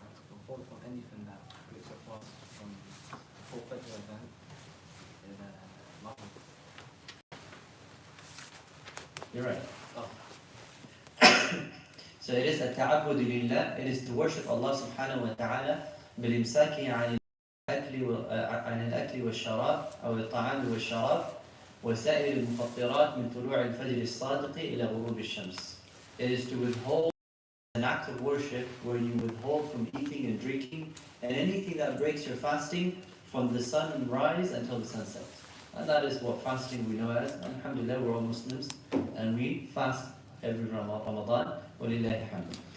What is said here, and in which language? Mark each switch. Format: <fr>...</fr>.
<en>Withhold from anything that breaks your fast from full Fajr event in Maghrib. You're right. So it is</en> <ar>التعبد لله.</ar> <en>It is to worship Allah subhanahu wa ta'ala</en> <ar>بالإمساك عن الأكل والشراب أو الطعام والشراب وسائر المفطرات من طلوع الفجر الصادق إلى غروب الشمس.</ar> <en>It is to withhold, an act of worship where you withhold from eating and drinking and anything that breaks your fasting from the sunrise until the sunset. And that is what fasting we know as. Alhamdulillah, we're all Muslims and we fast every Ramadan. Walillahi hamd.</en>